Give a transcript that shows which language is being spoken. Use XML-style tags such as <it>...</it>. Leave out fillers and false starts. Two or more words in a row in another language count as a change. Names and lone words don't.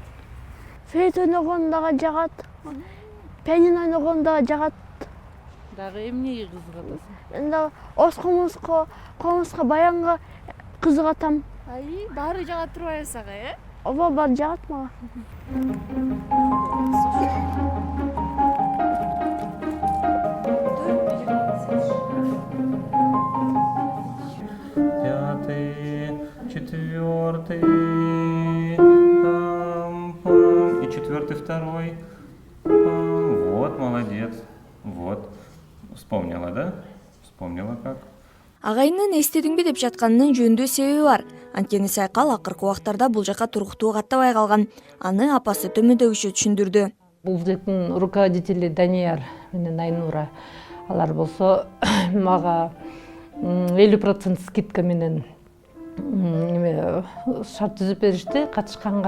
<ky>Флейт ойногон дагы жагат, пианино ойногон дагы жагат. Дагы эмнеге кызыгасың? Мен дагы оз комузга, баянга кызыгатам. Баары жагат турбайбы сага, Ооба, баары жагат мага.</ky> <ru>Четвертый, и четвертый, второй. Вот, молодец. Вот. Вспомнила, да? Вспомнила как?</ru> <ky>Агайынын эстедиңби деп жатканынын жөндөө себеби бар. Анткени Сайкал акыркы убактарда бул жака туруктуу каттабай калган. Аны апасы төмөндөгүчө түшүндүрдү. Бул жактын руководители Данияр менен Айнура. Алар болсо мага 50% скидка менен шарт түзүп беришти катышканга.</ky>